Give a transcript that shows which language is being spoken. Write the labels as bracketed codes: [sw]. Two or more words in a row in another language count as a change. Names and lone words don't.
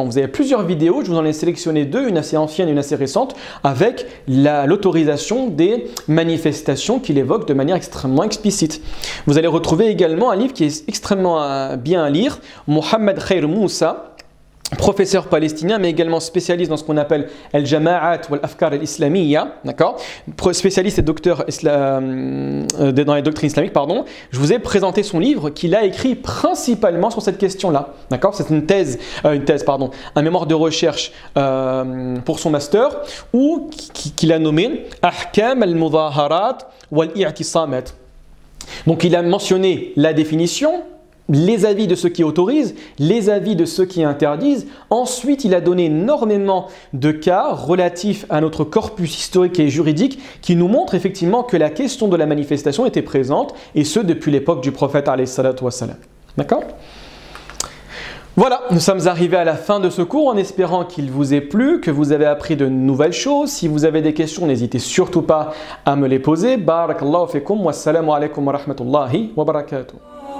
[fr] Vous avez plusieurs vidéos, je vous en ai sélectionné deux, une assez ancienne et une assez récente, avec l'autorisation des manifestations qu'il évoque de manière extrêmement explicite. Vous allez retrouver également un livre qui est extrêmement bien à lire, Mohamed Khair Moussa, professeur palestinien, mais également spécialiste dans ce qu'on appelle al-jama'at ou [ar] الأفكار الإسلامية, [fr] d'accord? Spécialiste et docteur dans les doctrines islamiques, pardon. Je vous ai présenté son livre qu'il a écrit principalement sur cette question-là, d'accord? C'est un mémoire de recherche pour son master, qu'il a nommé Ahkam al-mudaharat wal-i'tisamat. Donc il a mentionné la définition, les avis de ceux qui autorisent, les avis de ceux qui interdisent. Ensuite, il a donné énormément de cas relatifs à notre corpus historique et juridique qui nous montrent effectivement que la question de la manifestation était présente, et ce depuis l'époque du prophète [ar] عليه الصلاة والسلام. [fr] D'accord ? Voilà, nous sommes arrivés à la fin de ce cours en espérant qu'il vous ait plu, que vous avez appris de nouvelles choses. Si vous avez des questions, n'hésitez surtout pas à me les poser. [ar] بارك الله فيكم، والسلام عليكم ورحمة الله وبركاته.